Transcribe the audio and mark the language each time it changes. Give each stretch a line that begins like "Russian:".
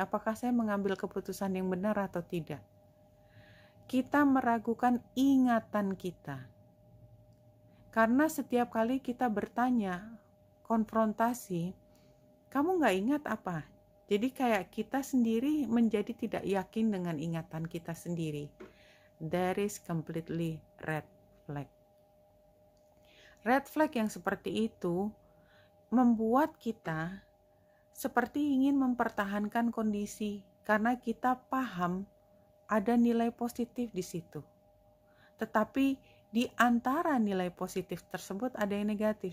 Indonesian: Apakah saya mengambil keputusan yang benar atau tidak? Kita meragukan ingatan kita. Karena setiap kali kita bertanya, konfrontasi, kamu gak ingat apa? Jadi kayak kita sendiri menjadi tidak yakin dengan ingatan kita sendiri.
English: That is completely red flag.
Indonesian: Red flag yang seperti itu membuat kita seperti ingin mempertahankan kondisi karena kita paham ada nilai positif di situ. Tetapi di antara nilai positif tersebut ada yang negatif.